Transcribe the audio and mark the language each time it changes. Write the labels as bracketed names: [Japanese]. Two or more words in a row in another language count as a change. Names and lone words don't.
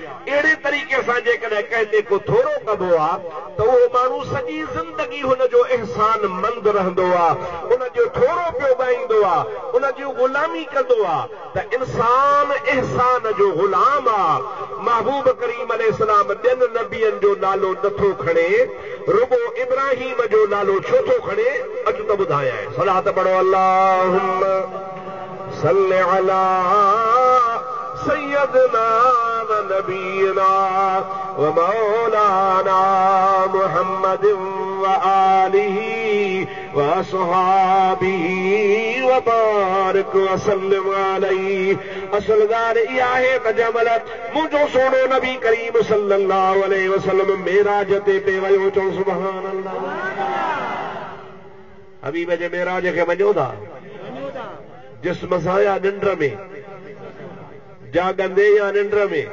[Sindhi] अहिड़े तरीक़े सां जेकॾहिं कंहिं ते को थोरो कबो आहे त उहो माण्हू सॼी ज़िंदगी हुनजो एहसान मंद रहंदो आहे, उनजो थोरो पियो ॻाईंदो आहे, उनजी ग़ुलामी कंदो आहे। त इंसान एहसान जो ग़ुलाम आहे। महबूब करीम अलैहिस्सलाम ॿियनि नबियनि जो नालो नथो खणे, रुगो इब्राहीम जो नालो छो थो खणे? अचु त ॿुधायां। सलात पढ़ो, [Arabic] اللهم صل على سيدنا ونبينا ومولانا محمد وآله وأصحابه وبارك وسلم عليه. [Sindhi] असल ॻाल्हि इहा आहे त जंहिंमहिल मुंहिंजो सोनो नबी करीम [Arabic] صلى الله عليه وسلم [Sindhi] मेराज ते पे वियो, चओ [Arabic] سبحان الله. [Sindhi] हबीब जे मेराज खे मञो था? जिस्म सां या निंड में? जागंदे या निंड में?